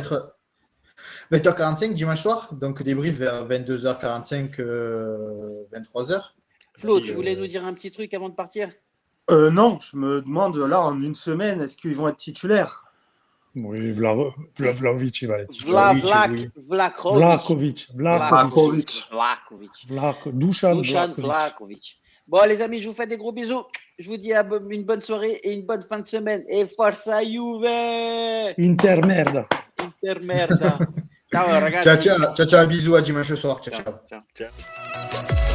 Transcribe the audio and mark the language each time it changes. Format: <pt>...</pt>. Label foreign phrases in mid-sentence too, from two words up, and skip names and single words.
<fr>mettre 20h45 dimanche soir, donc débrief vers 22h45, 23h. Flo, Si, tu voulais nous dire un petit truc avant de partir? Non, je me demande là en une semaine, est-ce qu'ils vont être titulaires? Oui, Vlahovic, il va être titulaire. Vlahovic, Vlahovic. Vlahovic. Dusan Dusan Vlahovic. Vlahovic. Bon, les amis, je vous fais des gros bisous. Je vous dis une bonne soirée et une bonne fin de semaine. Et</fr> <it>forza Juve! Inter merda. Inter merda. Ciao, ragazzi. Ciao,</it> <fr>bisous à dimanche soir.</fr> <it>Ciao. Ciao. Ciao.</it>